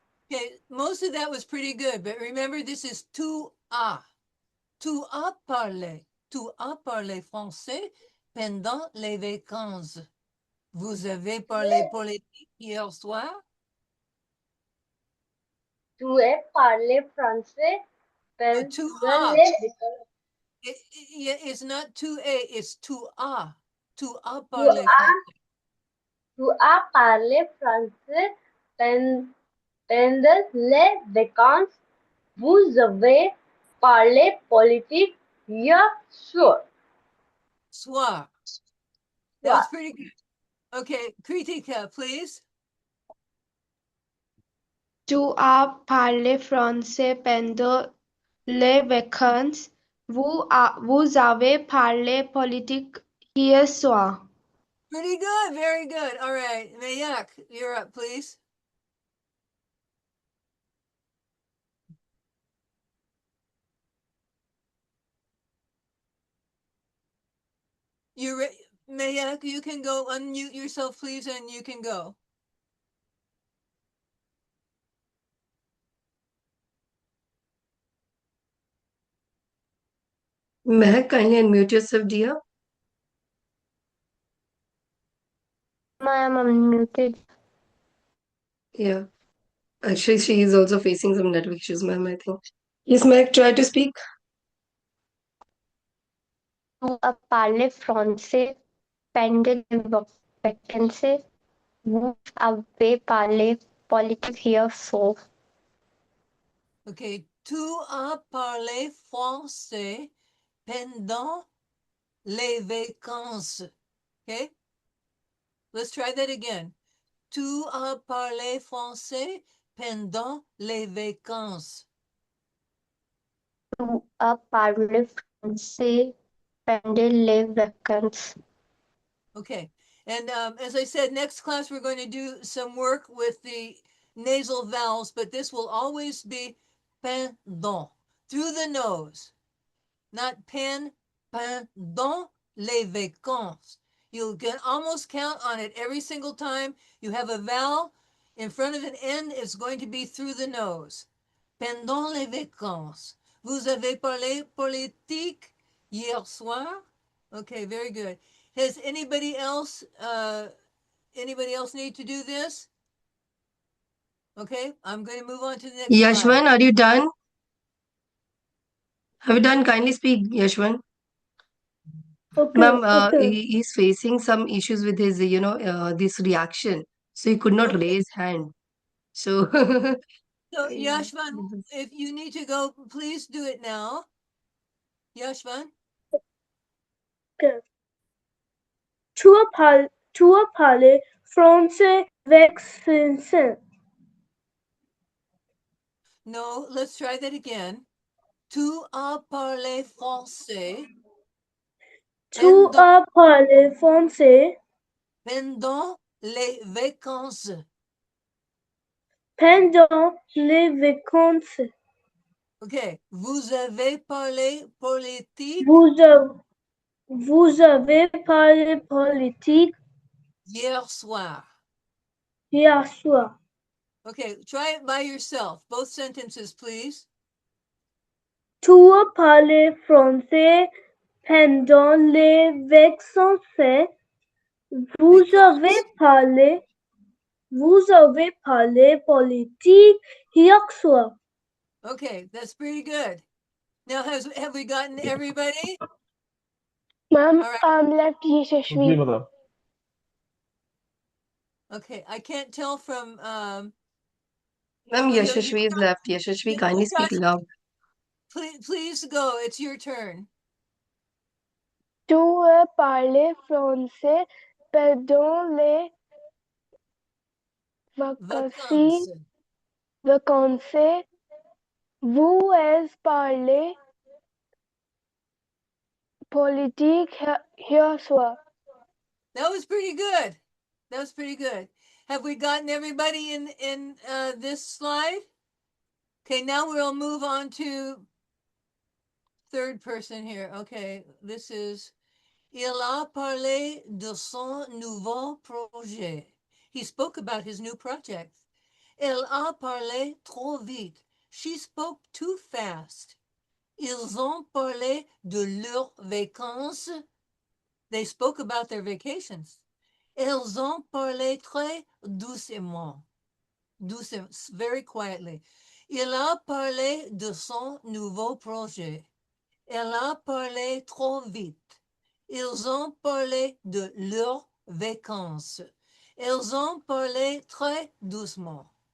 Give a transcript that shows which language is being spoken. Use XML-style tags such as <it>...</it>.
<en>Okay, most of that was pretty good, but remember this is</en> <fr>tu as. Tu as parlé. Tu as parlé français pendant les vacances. Vous avez parlé politique hier soir? Tu es parlé français pendant Tu vacances.</fr> <en>It's not</en> <fr>tu es,</fr> <en>it's</en> <fr>tu as. Tu as Tu parlé as, français. tu as parlé français pendant les vacances. Vous avez parlé politique hier soir. Soir.</fr> <en>That was pretty good. Okay, Kritika, please.</en> <fr>Tu as parlé français pendant les vacances. Vous avez parlé politique hier soir.</fr> <en>Pretty good, very good. All right, Mayak, you're up, please. Mayak, you can go unmute yourself, please, and you can go. Mehak, kindly unmute yourself, dear. I am unmuted. Yeah. Actually, she is also facing some network issues, ma'am, I think. Yes, Mehak, try to speak.</en> <fr>Tu as parlé français pendant les vacances. Vous avez parlé politique hier soir. Okay, tu as parlé français pendant les vacances.</fr> <en>Okay, let's try that again.</en> <fr>Tu as parlé français pendant les vacances. Tu as parlé français pendant les vacances.</fr> <en>Okay, and as I said, next class we're going to do some work with the nasal vowels, but this will always be pendant, through the nose, not</en> <fr>pendant les vacances.</fr> <en>You can almost count on it every single time you have a vowel in front of an N, it's going to be through the nose.</en> <fr>Pendant les vacances. Vous avez parlé politique hier soir?</fr> <en>Okay, very good. Has anybody else need to do this? Okay, I'm going to move on to the next slide. Yashwan, are you done? Have you done? Kindly speak, Yashwan. Okay, Ma'am, okay. he is facing some issues with his, this reaction. So he could not raise hand. So, So Yashvan, if you need to go, please do it now. Yashvan? Okay.</en> <fr>Tu as parlé français avec Vincent.</fr> <en>No, let's try that again.</en> <fr>Tu as parlé français Tu as parlé français pendant les vacances. pendant les vacances. Okay, vous avez parlé politique Vous avez parlé politique hier soir. hier soir.</fr> <en>Okay, try it by yourself. Both sentences, please.</en> <fr>Tu as parlé français pendant les vacances. Vous avez parlé politique hier soir.</fr> <en>Okay, that's pretty good. Now, have we gotten everybody? Ma'am, All right. I'm left</en> <hi>ji</hi> <en>Yashashvi. madam. Okay. I can't tell from Ma'am, oh, Yashashvi is left. Yashashvi, kindly speak Josh, loud. please go. It's your turn.</en> <fr>Tu parles français pendant les vacances. Vacances. Vacances. Vous parlez politique hier soir.</fr> <en>That was pretty good. That was pretty good. Have we gotten everybody in this slide? Okay, now we'll move on to third person here. Okay, this is</en> <fr>Il a parlé de son nouveau projet.</fr> <en>He spoke about his new project.</en> <fr>Elle a parlé trop vite.</fr> <en>She spoke too fast.</en> <fr>Ils ont parlé de leurs vacances.</fr> <en>They spoke about their vacations.</en> <fr>Elles ont parlé très doucement. Doucement,</fr> <en>very quietly.</en> <fr>Il a parlé de son nouveau projet. Elle a parlé trop vite. Ils ont parlé de leurs vacances. Elles ont parlé très doucement.</fr>